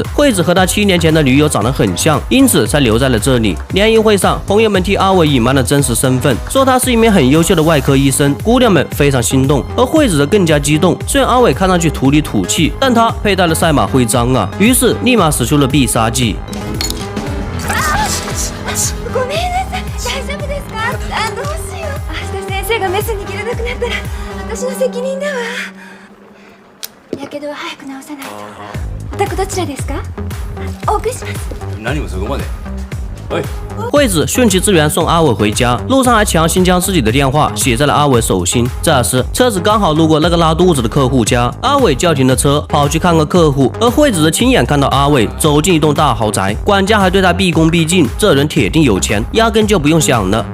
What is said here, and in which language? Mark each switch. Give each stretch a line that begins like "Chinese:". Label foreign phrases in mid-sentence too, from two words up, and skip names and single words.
Chinese: 惠子和他7年前的女友长得很像，因此才留在了这里。联谊会上，朋友们替阿伟隐瞒了真实身份，说他是一名很优秀的外科医生。姑娘们非常心动，而惠子则更加激动。虽然阿伟看上去土里土气，但他佩戴了赛马徽章啊，于是立马使出了必杀技。
Japanese: ごめんなさい、大丈夫ですか？どうしよう。明日先生がメス握れなくなったら私の責任だわ。やけどは早く治さないと。お宅どちらですか？お送りします。何もそこまで。はい。
Chinese: 惠子顺其自然送阿伟回家，路上还强行将自己的电话写在了阿伟手心。这时车子刚好路过那个拉肚子的客户家，阿伟叫停了车，跑去看个客户。而惠子则亲眼看到阿伟走进一栋大豪宅，管家还对他毕恭毕敬，这人铁定有钱，压根就不用想了。